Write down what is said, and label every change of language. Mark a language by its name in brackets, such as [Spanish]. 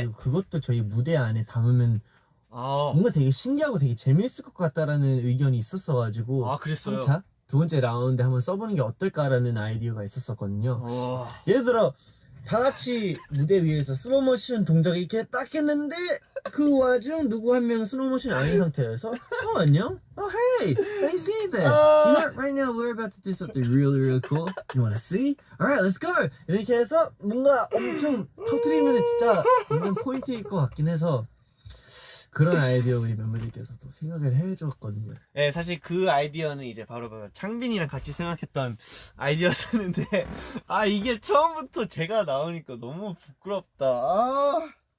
[Korean] 그리고 그것도 저희 무대 안에 담으면 뭔가 되게 신기하고 되게 재밌을 것 같다라는 의견이 있었어가지고 아 그랬어요. 3차 두 번째 라운드 한번 써보는 게 어떨까라는 아이디어가 있었었거든요. 어. 예를 들어 다 같이 무대 위에서 슬로모션 동작을 이렇게 딱 했는데 그 와중 누구 한 명 슬로모션 아닌 상태여서 안녕? [English] Hey, I see that. You know, right now we're about to do something really cool. You wanna see? Alright, let's go. [Korean] 이렇게 해서 뭔가 엄청 터트리면 진짜 완전 포인트일 것 같긴 해서 그런 아이디어 우리 멤버들께서도 생각을 해줬거든요. 네, 사실 그 아이디어는 이제 바로 창빈이랑 같이 생각했던 아이디어였는데 아 이게 처음부터 제가 나오니까 너무 부끄럽다. 아.